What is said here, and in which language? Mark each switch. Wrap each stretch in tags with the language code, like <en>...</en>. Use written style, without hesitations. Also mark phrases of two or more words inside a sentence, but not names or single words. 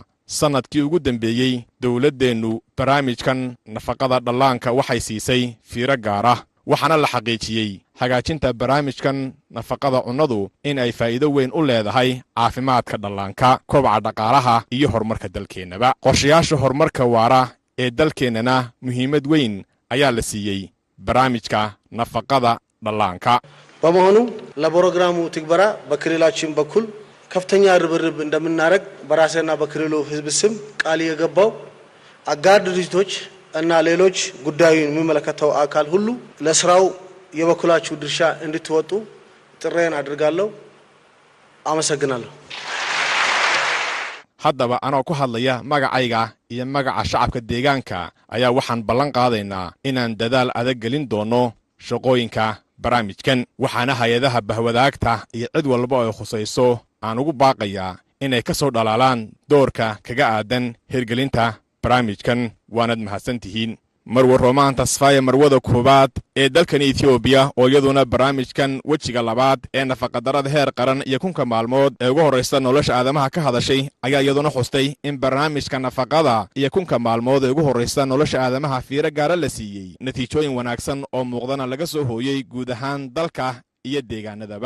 <so>sanadkii ugu dambeeyay dawladdeenu barnaamijkan nafaqada dhallaanka waxay siisay fiiro gaar ah waxaana la xaqiijiyay hagaajinta barnaamijkan nafaqada cunnadu in ay faa'iido weyn u leedahay caafimaadka dhallaanka kobaca dhaqaalaha iyo horumarka dalkeennaba qorshayaasha horumarka waara ee dalkeennana muhiimad weyn ayaa la siiyey barnaamijka nafaqada dhallaanka</so> <am>በመሆኑ ለፕሮግራሙ ትግበራ በክልላችን በኩል ከፍተኛ ርብርብ እንደምናረግ በራሴና በክልሉ ህዝብ ስም ቃል የገባው አጋር ድርጅቶች እና ሌሎች ጉዳዩን የሚመለከተው አካል ሁሉ ለስራው የበኩላችሁ ድርሻ እንድትወጡ ጥሬን አድርጋለሁ። አመሰግናለሁ።</am> <so>haddaba anoo ku hadlaya magacayga iyo magaca shacabka deegaanka ayaa waxaan ballan qaadaynaa inaan dadaal adag gelin doono shaqooyinka barnaamijkan waxaana hay-adaha bahwadaagta iyo cid walba oo ay khusayso aan ugu baaqayaa inay ka soo dhalaalaan doorka kaga aadan hirgelinta barnaamijkan waanad mahadsan tihiin marwe romaan tasfaye marwada koowaad ee dalkan Ethiopia oo iyaduna barnaamijkan wejiga labaad ee nafaqadarrada heer qaran iyo 1000 maalmood ee ugu horeysa nolosha aadamaha ka hadashay ayaa iyaduna xustay in barnaamijka nafaqada iyo 1000 maalmood ee ugu horeysa nolosha aadamaha fiiro gaar ah la siiyay natiijooyin wanaagsan oo muuqdana laga soo hooyay guud ahaan dalka iyo deegaanadaba</so>